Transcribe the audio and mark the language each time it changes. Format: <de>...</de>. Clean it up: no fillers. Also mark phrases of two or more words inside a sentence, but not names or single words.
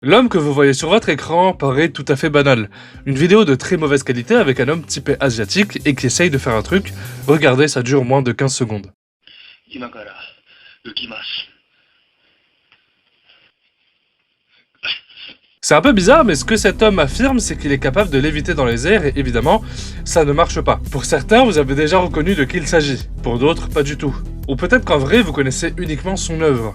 <fr>L'homme que vous voyez sur votre écran paraît tout à fait banal. Une vidéo de très mauvaise qualité avec un homme typé asiatique et qui essaye de faire un truc. Regardez, ça dure moins de 15 secondes.</fr> <ja>今から浮きます。</ja> <fr>C'est un peu bizarre, mais ce que cet homme affirme, c'est qu'il est capable de léviter dans les airs et évidemment, ça ne marche pas. Pour certains, vous avez déjà reconnu de qui il s'agit. Pour d'autres, pas du tout. Ou peut-être qu'en vrai, vous connaissez uniquement son œuvre.</fr>